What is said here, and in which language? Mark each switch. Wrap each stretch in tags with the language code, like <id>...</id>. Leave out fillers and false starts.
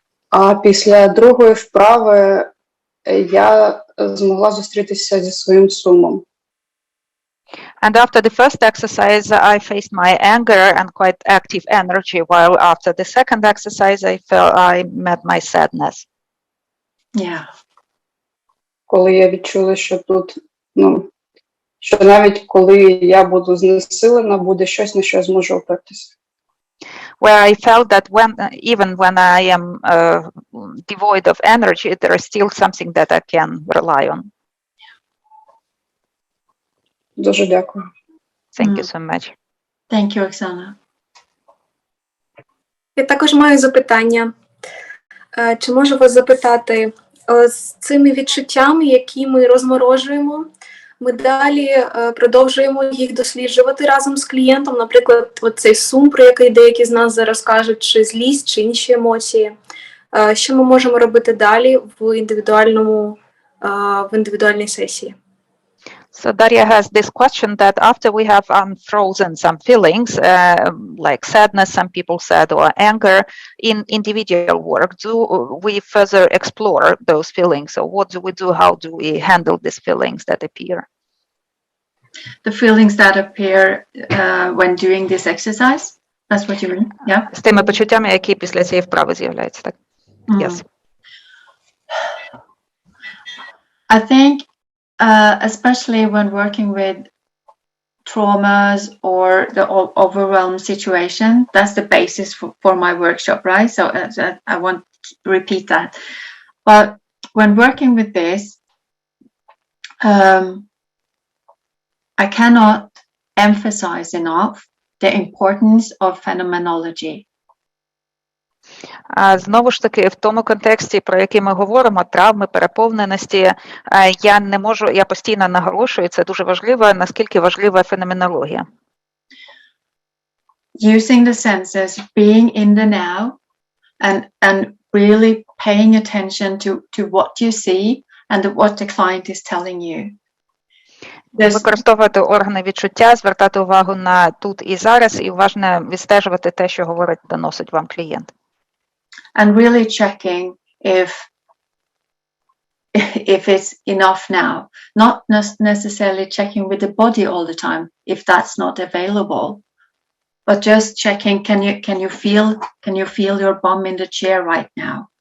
<uk>А після другої вправи я змогла зустрітися зі своїм сумом.</uk> <en>And after the first exercise, I faced my anger and quite active energy, while after the second exercise, I met my sadness. Yeah.</en> <uk>Коли я відчула, що тут, що навіть коли я буду знесилена, буде щось, на що я зможу опертися.</uk> <en>Where I felt that even when I am devoid of energy, there is still something that I can rely on.</en> <uk>Дуже дякую.</uk> <en>Thank you so much. Thank you, Оксана.</en> <uk>Я також маю запитання. Чи можу вас запитати, з цими відчуттями, які ми розморожуємо, ми далі продовжуємо їх досліджувати разом з клієнтом, наприклад, цей сум, про який деякі з нас зараз кажуть, чи злість, чи інші емоції. Що ми можемо робити далі в індивідуальній сесії?</uk> <en>So Daria has this question that after we have unfrozen some feelings, like sadness, some people said, or anger, in individual work, do we further explore those feelings? So what do we do? How do we handle these feelings that appear? The feelings that appear when doing this exercise? That's what you mean? Yeah?</en> <uk>З тими почуттями, які після цієї вправи з'являються, так?</uk> <en>Yes. I think especially when working with traumas or the overwhelmed situation, that's the basis for my workshop, right? So I want to repeat that. But when working with this, I cannot emphasize enough the importance of phenomenology.</en> <uk>Знову ж таки, в тому контексті, про який ми говоримо, травми, переповненості, я постійно наголошую, це дуже важливо, наскільки важлива феноменологія.</uk> <en>Using the senses, being in the now, and really paying attention to what you see and what the client is telling you.</en> <uk>Використовувати органи відчуття, звертати увагу на тут і зараз, і уважно відстежувати те, що говорить, доносить вам клієнт.</uk> <en>And really checking if it's enough now, not necessarily checking with the body all the time if that's not available, but just checking, can you feel your bum in the chair right now?</en>